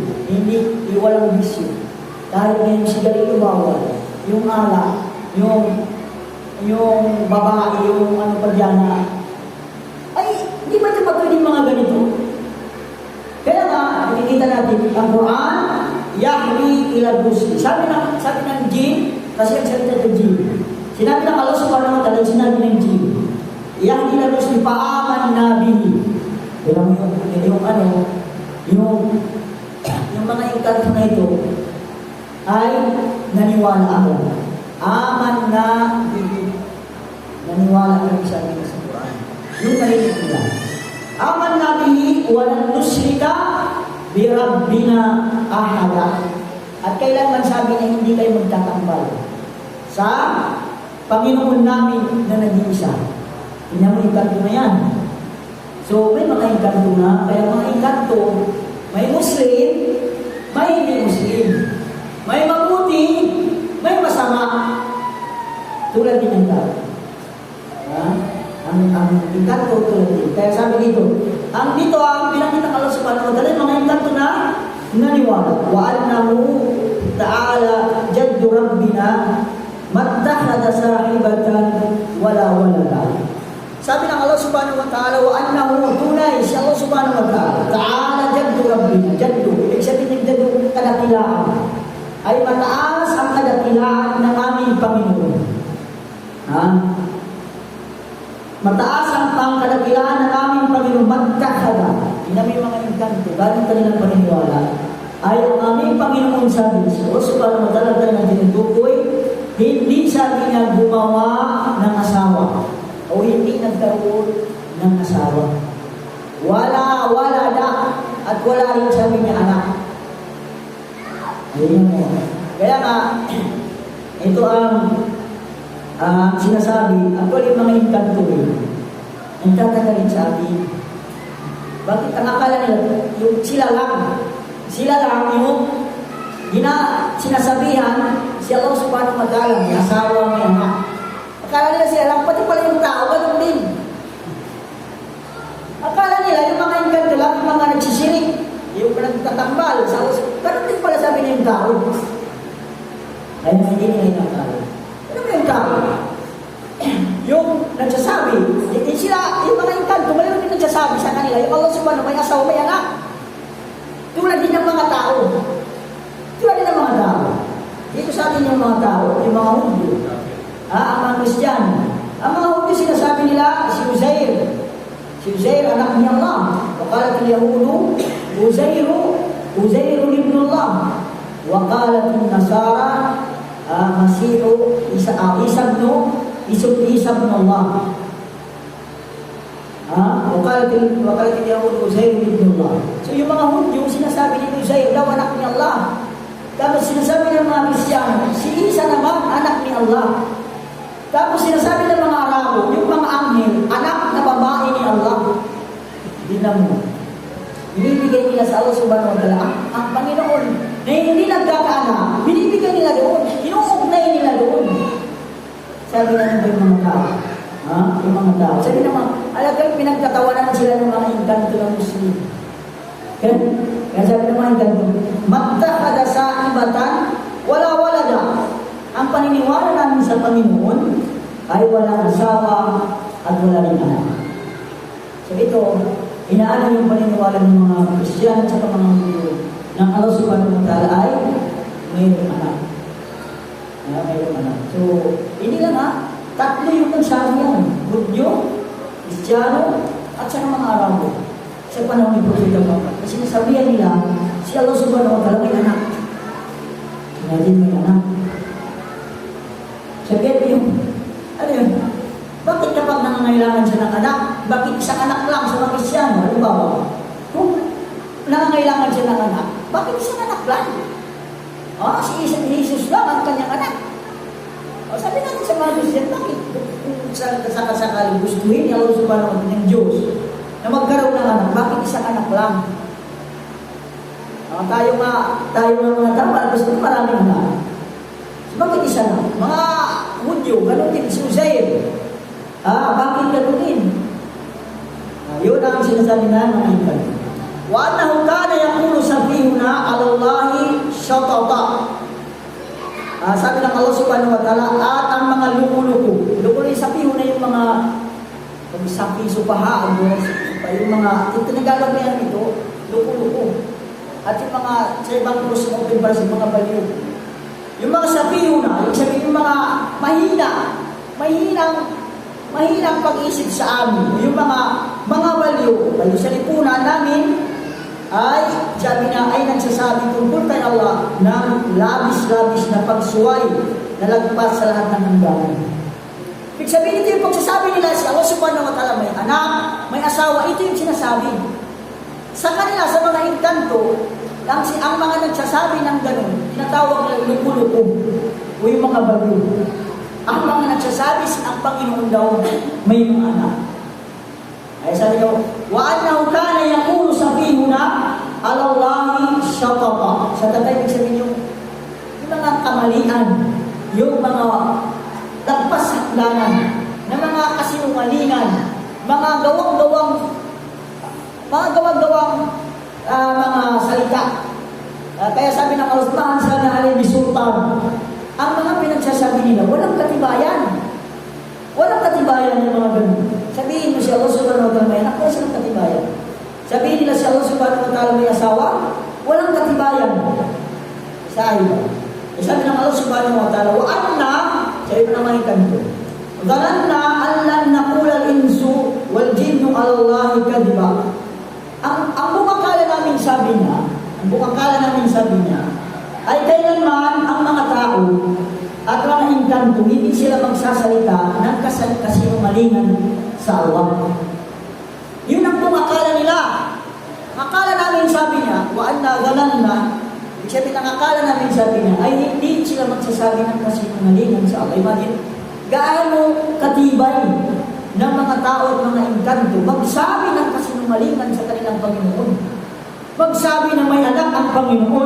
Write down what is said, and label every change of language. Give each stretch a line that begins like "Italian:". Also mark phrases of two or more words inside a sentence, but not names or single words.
Filipino: Hindi, walang bisyo. Dahil ngayon sigarilyo bawal, yung ala, yung babae, yung ano pa dyan ay, di ba ito patuloy yung mga ganito? Kaya nga, nakikita natin, ang Quran,
Arabic: يهدي إلى الرشد.
Filipino: Sabi ng jin, kasi ang salita ng jin. Sinabi ng
Arabic: الله سبحانه وتعالى,
Filipino: sinabi ng jin,
Arabic: يهدي إلى الرشد فآمنا به.
Filipino: Pero yung mga engkanto na ito ay naniwala ako.
Arabic: آمنا به.
Filipino: Naniwala kami sa amin sa Quran. Yung narinig nila.
Arabic: آمنا به ولن نشرك بربنا أحدا.
Filipino: At kailangan sabi na hindi kayo magtatambal sa Panginoon namin na nag-iisa. Tingnan mo yung kanto na yan. So may mga engkanto na, kaya mga engkanto, may Muslim, may hindi Muslim. May mabuti, may masama. Tulad din ng tao. Ang engkanto tulad din. Kaya sabi dito, ang pinakita
Arabic: الله سبحانه وتعالى,
Filipino: mga engkanto na naniwala.
Arabic: وأنه تعالى جد ربنا ما اتخذ صاحبة ولا ولدا.
Filipino: Sabi ng
Arabic: الله سبحانه وتعالى وأنه
Filipino: tunay si
Arabic: الله سبحانه وتعالى تعالى جد ربنا.
Filipino: Jaddu, ibig sabihin ng jaddu, kadakilaan. Ay mataas ang kadakilaan ng aming Panginoon. Mataas ang kadakilaan ng aming Panginoon, mattakhadha. Yun ang may mga engkanto, galing kanilang paniniwala. Ay ang aming Panginoon sabi, so
Arabic: سبحانه وتعالى
Filipino: tayo na tinutukoy, hindi sabi niya gumawa ng asawa o hindi nagkaroon ng asawa. Wala da at wala rin sabi niya anak. Ayun mo. Kaya nga, ito ang sinasabi, actually mga engkanto ang tatagalin sa atin. Bakit ang akala nila, yung sila lang yung sinasabihan si
Arabic: الله سبحانه وتعالى,
Filipino: may asawa, may anak. Akala nila sila lang, pati pala yung tao, ganun din. Akala nila, yung mga engkanto lang, yung mga nagsisirik, yung nagtatambal, ganun din pala sabi niya yung tao. Kaya hindi nila yung akala. Ano ba yung tao? Yung nagsasabi, yung mga engkanto, mayroon din nagsasabi sa kanila, yung
Arabic: الله سبحانه,
Filipino: may asawa, may anak. Tulad din ng mga tao. Dito sa atin yung mga tao, yung mga Hudyo. Ang mga Kristiyano. Ang mga Hudyo, sinasabi nila, si Uzair. Si Uzair, anak ni Allah.
Arabic: وقالت اليهود عزير ابن الله. وقالت النصارى المسيح عيسى ابن الله. وقالت اليهود عزير ابن الله.
Filipino: So yung mga Hudyo, sinasabi ni Uzair, daw anak ni Allah. Tapos sinasabi ng mga Kristiyano, si Isa naman, anak ni Allah. Tapos sinasabi ng mga Arabo, yung mga anghel, anak na babae ni Allah. Tingnan mo. Binibigay nila sa
Arabic: الله سبحانه وتعالى,
Filipino: ang Panginoon, na hindi nagkakaanak, binibigay nila doon, inuugnay nila doon. Sabi na yung mga tao. Yung mga tao. Sabi naman, alagang pinagtatawanan sila ng mga engkanto ng Muslim. Kaya sabi naman ganito,
Arabic: ما اتخذ صاحبة ولا ولدا.
Filipino: Ang paniniwala namin sa Panginoon ay walang asawa at wala rin anak. So ito, inaano yung paniniwala ng mga Kristiyano at mga Hudyo ng
Arabic: الله سبحانه وتعالى
Filipino: ay mayroong anak. Mayroong anak. So, hindi lang tatlo yung nagsabi yan. Hudyo, Kristiyano, at sa mga Arabo. Sa panahon ni Propeta Muhammad. Kasi nasabihan nila, si
Arabic: الله سبحانه وتعالى
Filipino: may anak. Imagine may anak. Sabihin yung, ano yun? Bakit kapag nangangailangan siya ng anak, bakit isang anak lang sa mga Kristyano? Ano ba? Kung nangangailangan siya ng anak, bakit isang anak lang? Si Jesus lang ang kanyang anak. Sabi natin sa mga Kristyano, bakit? Kung sakasakali gustuhin ni
Arabic: الله سبحانه وتعالى
Filipino: ng Diyos, na magkaroon ng anak, bakit isang anak lang? Tayo mga tama, gusto ko maraming anak. So, bakit isa lang? Mga Hudyo, ganun din, si Uzair. Bakit ganun din? Yun ang sinasabi na mga ikan.
Arabic: وأنه كان يقول سفيهنا على الله شططا.
Filipino: Sabi ng
Arabic: الله سبحانه وتعالى,
Filipino: at ang mga lukuluko. Lukuluko, safihuna yung mga sapi, supaha, yung mga, tinagalog na yan ito, lukuluko. at yung mga sa ibang krus ng open bars, yung mga baliw. Yung mga sabiyo na, yung sabihin yung mga mahinang pag-isip sa amin, yung mga baliw sa lipunan namin, ay sabi na ay nagsasabi tungkol kay Allah ng labis-labis na pagsuway na lagpas sa lahat ng hangganan. Ibig sabihin ito yung pagsasabi nila si
Arabic: الله سبحانه وتعالى
Filipino: may anak, may asawa, ito yung sinasabi. Sa kanila, sa mga inkanto, ang mga nagsasabi ng ganun, tinatawag na lupo-lupo o yung mga baliw. Ang mga nagsasabi ang Panginoon daw may mga anak. Ay sabi niyo,
Arabic: وَأَنَّهُ كَانَ يَقُولُ سَفِيهُنَا عَلَى اللَّهِ شَطَطًا.
Filipino: Sa tatay, ibig sabihin yung mga kamalian, yung mga lagpas hakdanan, na mga kasinungalingan, mga gawang-gawang mga salita. Kaya sabi ng Al-Quran sa Nahalil Sultan, ang mga pinagsasabi nila, walang katibayan. Walang katibayan ng mga ganun. Sabihin mo si
Arabic: الله سبحانه وتعالى
Filipino: may anak, wala silang katibayan. Sabihin nila si
Arabic: الله سبحانه وتعالى
Filipino: may asawa, walang katibayan. Sa iba. Sabi ng
Arabic: الله سبحانه وتعالى وأنا,
Filipino: sabi mo naman ikanto,
Arabic: ظننا أن لن نقول الإنس والجن على الله كذبا.
Filipino: Ang bukakala namin sabi niya, ay kailanman ang mga tao at mga inkanto, hindi sila magsasalita ng kasinungalingan sa Allah. Yun ang bukakala nila. Akala namin sabi niya,
Arabic: وأنا ظننا,
Filipino: ibig sabihin ang akala namin sabi niya, ay hindi sila magsasabi ng kasinungalingan sa Allah. Imagine, gaano katibay ng mga tao at mga inkanto magsabi ng kasinungalingan sa kanilang Panginoon. Magsabi na may anak ang Panginoon.